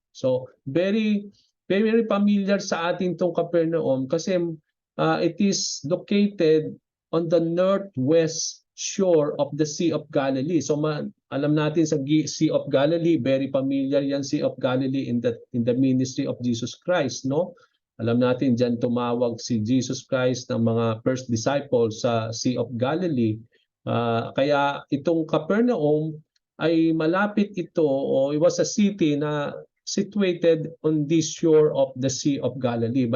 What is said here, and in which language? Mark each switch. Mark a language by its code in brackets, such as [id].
[en] So very very familiar [tl] sa atin tong Capernaum kasi [en] it is located on the northwest shore of the Sea of Galilee. [tl] So alam natin sa [en] Sea of Galilee, very familiar yan, Sea of Galilee in the ministry of Jesus Christ, no? [tl] Alam natin diyan tumawag si Jesus Christ ng mga first disciples sa Sea of Galilee. Kaya itong Capernaum ay malapit ito, o [en] it was a city [tl] na situated on this shore of the Sea of Galilee.